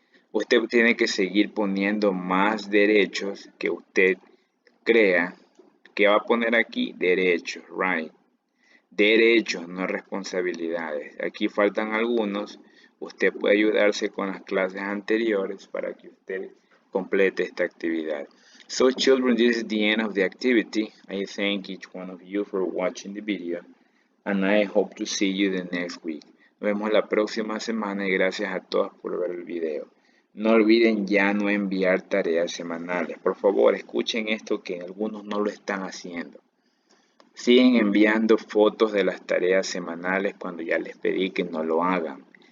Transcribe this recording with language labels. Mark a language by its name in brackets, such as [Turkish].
[Spanish] Usted tiene que seguir poniendo más derechos que usted crea. ¿Qué va a poner aquí? Derechos, right? Derechos, no responsabilidades. Aquí faltan algunos. Usted puede ayudarse con las clases anteriores para que usted complete esta actividad. [English] So children, this is the end of the activity. I thank each one of you for watching the video and I hope to see you the next week. [Spanish] Nos vemos la próxima semana y gracias a todos por ver el video. No olviden ya no enviar tareas semanales. Por favor, escuchen esto que algunos no lo están haciendo. Siguen enviando fotos de las tareas semanales cuando ya les pedí que no lo hagan.